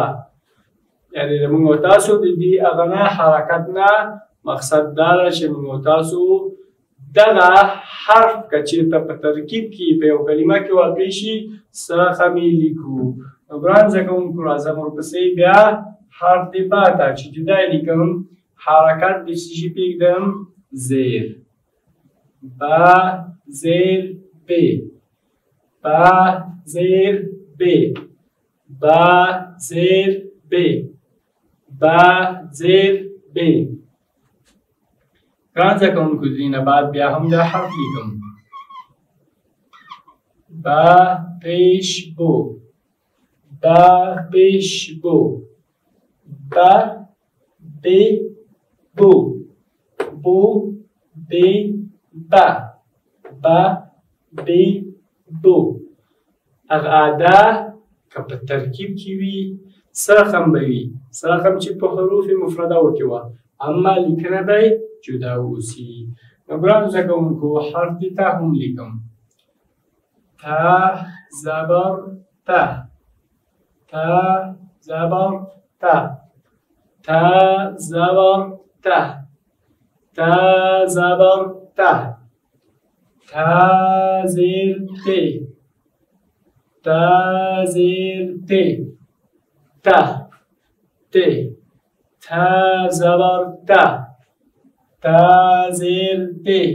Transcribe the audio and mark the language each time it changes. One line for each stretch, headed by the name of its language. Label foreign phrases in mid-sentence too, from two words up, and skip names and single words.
Pashto: یعنې موږ تاسو د دې هغه نه حرکت نه مقصد دا ده چې موږ تاسو دغه حرف که چېرته په ترکیب کې په یو کلمه کې واقع شي څه رقم یې لیکو. نو ګران زده کوونکو، راځم ورپسې بیا حرف د با ته چې جدا یې لیکم. حرکت د څه شي پرېږدم؟ زیر. با زیر ب، با زیر ب، با زیر ب، با زیر ب. ګران زده کوونکو، د دې نه بعد بیا هم دا حرف لیکم. با پیش بو، با پیش بو، با بی بو، بو بی با، با بی بو. هغه ادا که په ترکیب کې وي څه رقم به وي؟ څه رقم چې په حروف مفردهو کې وه، اما لیکنه به جدا اوسي. نو ګرانو زده کوونکو، حرف د تا هم لیکم. تا زبر تا، تا زبر تا، تا زبر تا، تا زبر تا، تا زیر ت، تا زیر ت تا ت تا زبر تا تا زیر ت